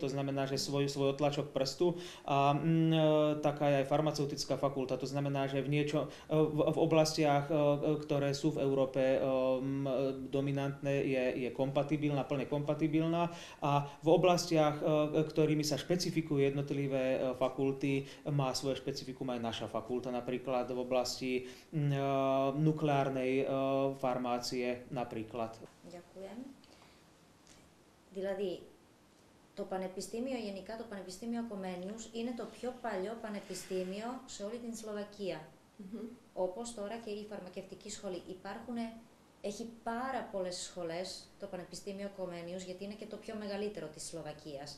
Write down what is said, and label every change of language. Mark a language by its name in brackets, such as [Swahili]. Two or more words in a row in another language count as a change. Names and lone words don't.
[Slovak] znamená, že svoj otlačok prstu a taká je aj farmaceutická fakulta, to znamená, že v oblastiach, ktoré sú v Európe dominantné, je kompatibilná, plne kompatibilná a v oblastiach, ktorými sa špecifikujú jednotlivé fakulty, má svoje špecifikum aj naša fakulta, napríklad v oblasti nukleárnej farmácie napríklad. Ďakujem. [Greek] Δηλαδή, το Πανεπιστήμιο, γενικά το Πανεπιστήμιο Κομμένιους, είναι το πιο παλιό πανεπιστήμιο σε όλη την Σλοβακία. Όπως τώρα και η φαρμακευτική σχολή. Έχει πάρα πολλές σχολές το Πανεπιστήμιο Κομμένιους, γιατί είναι και το πιο μεγαλύτερο της Σλοβακίας.